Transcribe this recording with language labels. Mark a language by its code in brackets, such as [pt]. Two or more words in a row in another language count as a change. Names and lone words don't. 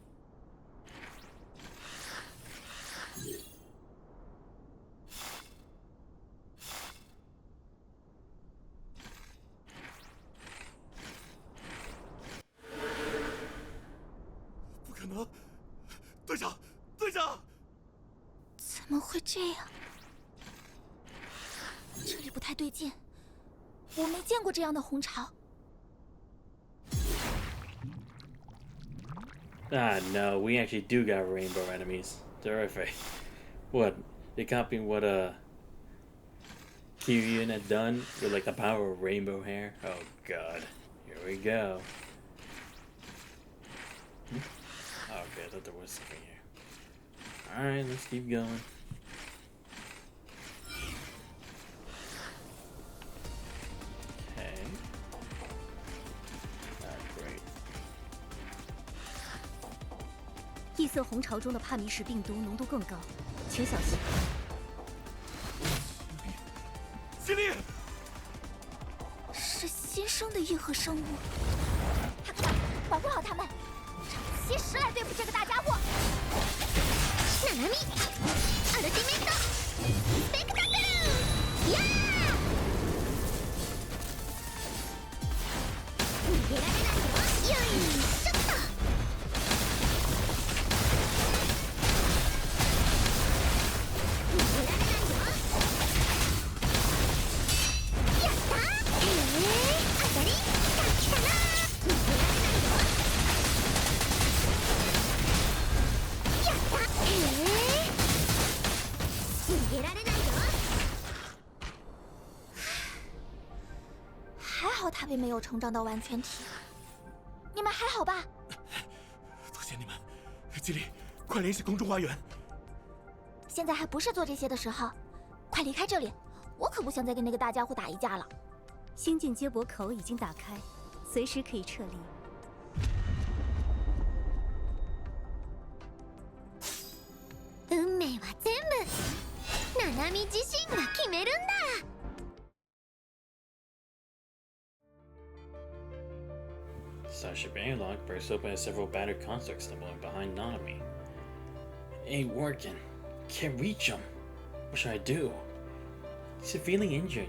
[zh] 不可能，队长，队长！怎么会这样？这里不太对劲，我没见过这样的红潮。 [en] Ah, no, we actually do got rainbow enemies. Terrific. What? They copying what Kyrian had done with like the power of rainbow hair? Oh god. Here we go. Okay, I thought there was something here. Alright, let's keep going. Okay. Great. [zh] 异色红潮中的帕米什病毒浓度更高，请小心。犀利！是新生的异核生物。哈克曼，保护好他们，让70来对付这个大家伙。Nanami， [ja] アルティメット，スペクタクル， [zh] 呀！ [ja] 逃げられないよ。よいしょっと。逃げられないよ。やったー！当たり！来たな！逃げられないよ。やった！逃げられないよ。 [zh] 还好他并没有成长到完全体。你们还好吧？多谢你们，基里，快联系空中花园。现在还不是做这些的时候，快离开这里！我可不想再跟那个大家伙打一架了。星际接驳口已经打开，随时可以撤离。 [ja] 運命は全部ナナミ自身が決めるんだ。 [en] Starship airlock bursts open as several battered constructs stumbling behind Nanami. Ain't working. Can't reach him. What should I do? severely injured.